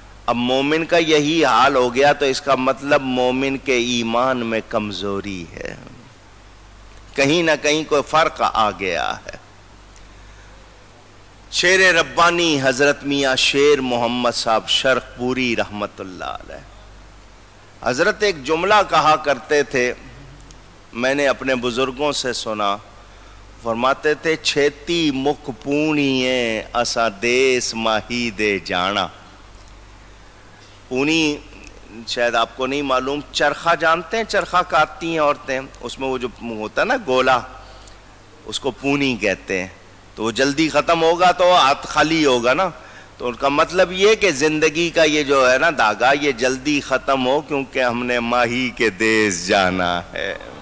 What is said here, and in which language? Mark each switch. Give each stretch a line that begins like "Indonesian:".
Urdu: اب مومن کا یہی حال ہو گیا تو اس کا مطلب مومن کے ایمان میں کمزوری ہے، کہیں نہ کہیں کوئی فرق آ گیا ہے. شیر ربانی حضرت میاں شیر محمد صاحب شرق پوری رحمت اللہ علیہ، حضرت ایک جملہ کہا کرتے تھے، میں نے اپنے بزرگوں سے سنا.
Punjabi: فرماتے تھے چھیتی مکھ پونیے اسا دیس ماہی دے جانا.
Urdu: پونی شاید آپ کو نہیں معلوم، چرخہ جانتے ہیں؟ چرخہ کاٹتی ہیں عورتیں، اس میں وہ جو ہوتا ہے نا گولا، اس کو پونی کہتے ہیں. تو وہ جلدی ختم ہوگا تو ہاتھ خالی ہوگا نا. تو ان کا مطلب یہ کہ زندگی کا یہ جو ہے نا دھاگا، یہ جلدی ختم ہو کیونکہ ہم نے ماہی کے دیس جانا ہے.